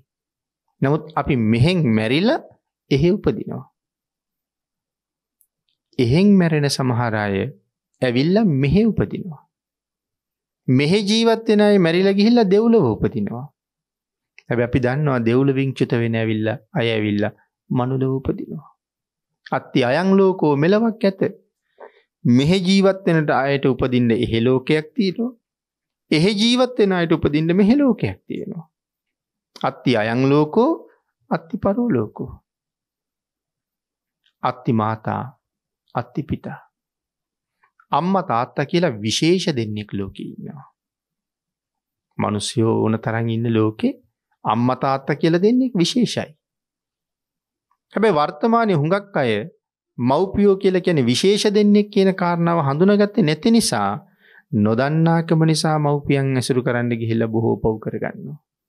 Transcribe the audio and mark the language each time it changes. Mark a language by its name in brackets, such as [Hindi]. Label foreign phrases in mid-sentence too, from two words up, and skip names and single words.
[Sinhala] නමුත් අපි මෙහෙන් මැරිලා එහෙ උපදිනවා. එහෙන් මැරෙන සමහර අය ඇවිල්ලා මෙහෙ උපදිනවා. මෙහෙ ජීවත් වෙන අය මැරිලා ගිහිල්ලා දෙව්ලොව උපදිනවා. හැබැයි අපි දන්නවා දෙව්ලොවින් චුත වෙන අය ඇවිල්ලා මනුලොව උපදිනවා. [Pali] අත්ති අයං ලෝකෝ [Sinhala] මෙලවක් ඇත. මෙහෙ ජීවත් වෙනට අයට උපදින්න එහෙ ලෝකයක් තියෙනවා. එහෙ ජීවත් වෙන අයට උපදින්න මෙහෙ ලෝකයක් තියෙනවා. [Pali] අත්ති අයං ලෝකෝ අත්ති පරෝ ලෝකෝ. අත්ති මාතා අත්ති පිතා. [Sinhala] අම්මා තාත්තා කියලා විශේෂ දෙන්නෙක් ලෝකේ ඉන්නවා. මිනිස්සුયો ඕන තරම් ඉන්න ලෝකේ අම්මා තාත්තා කියලා දෙන්නෙක් විශේෂයි. හැබැයි වර්තමානයේ හුඟක් අය මව්පියෝ කියලා කියන්නේ විශේෂ දෙන්නෙක් කියන කාරණාව හඳුනාගත්තේ නැති නිසා නොදන්නාකම නිසා මව්පියන් ඇසුරු කරන්න ගිහිල්ලා බොහෝ පව් කරගන්නවා.